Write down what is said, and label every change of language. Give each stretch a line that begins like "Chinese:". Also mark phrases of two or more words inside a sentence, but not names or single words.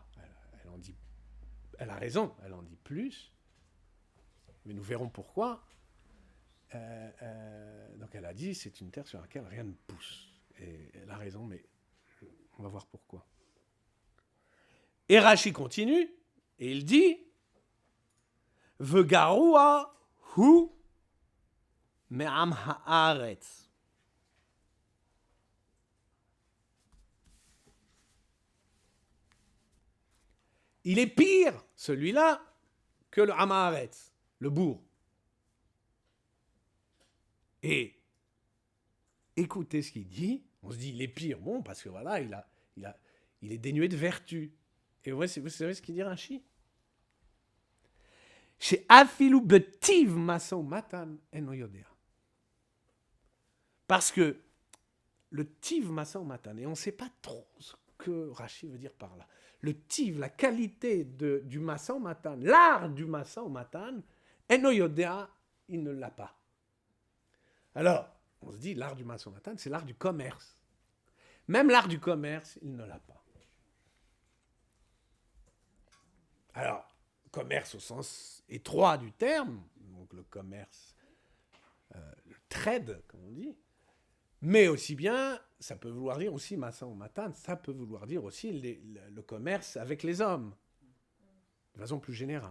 French: Elle en dit, elle a raison, elle en dit plus. Mais nous verrons pourquoi. Donc elle a dit, c'est une terre sur laquelle rien ne pousse. Et elle a raison, mais on va voir pourquoi. Et Rashi continue, et il dit,
Hebrew: וגרוע הוא מעם הארץ.
French: Il est pire, celui-là, que le Hamaharetz, le bourg. Et écoutez ce qu'il dit. On se dit, il est pire. Bon, parce que voilà, il est dénué de vertu. Et vous savez ce qu'il dit, Rashi?
Hebrew: ש אפילו בטיב משא ומתן אינו יודע.
French: Parce que le
Hebrew: טיב משא ומתן,
French: et on ne sait pas trop ce que Rashi veut dire par là. Le tiv, la qualité du
Hebrew: משא ומתן,
French: l'art du
Hebrew: משא ומתן, אינו יודע,
French: il ne l'a pas. Alors, on se dit, l'art du
Hebrew: משא ומתן,
French: c'est l'art du commerce. Même l'art du commerce, il ne l'a pas. Alors, commerce au sens étroit du terme, donc le commerce, le trade, comme on dit, mais aussi bien, ça peut vouloir dire aussi
Hebrew: משא ומתן,
French: ça peut vouloir dire aussi le commerce avec les hommes, de façon plus générale.